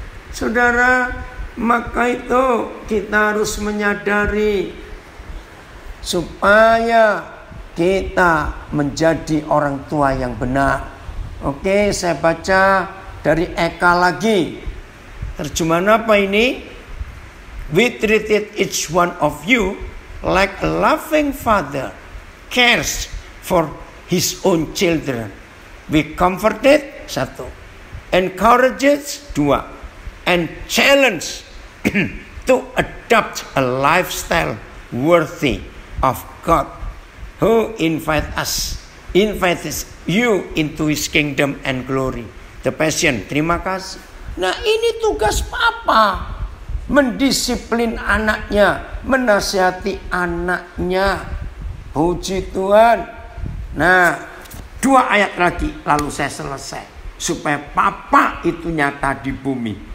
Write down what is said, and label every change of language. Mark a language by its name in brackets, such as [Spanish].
[Indonesian] Saudara, maka itu kita harus menyadari supaya kita menjadi orang tua yang benar. Oke, saya baca dari Eka lagi. Terjemahan apa ini? [English] We treated each one of you like a loving father cares for his own children. We comforted, 1. Encouraged, 2. And challenge to adopt a lifestyle worthy of God, who invites you into His kingdom and glory. [Indonesian] The Passion. Terima kasih. Nah, ini tugas papa, mendisiplin anaknya, menasihati anaknya. Puji Tuhan. Nah, 2 ayat lagi lalu saya selesai, supaya papa itu nyata di bumi.